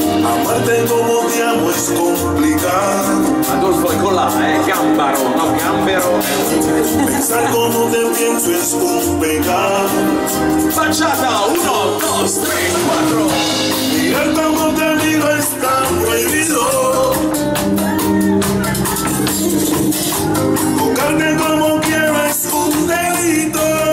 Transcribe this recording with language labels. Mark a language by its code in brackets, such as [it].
[es] Amarte como te amo es complicado. [it] Adolfo è con la, Gambaro, no Gambero. [es] Pensar como te pienso es un pecado. Bachata, 1, 2, 3, 4. Mirar como te miro está prohibido. Tocarte como quiero es un delito.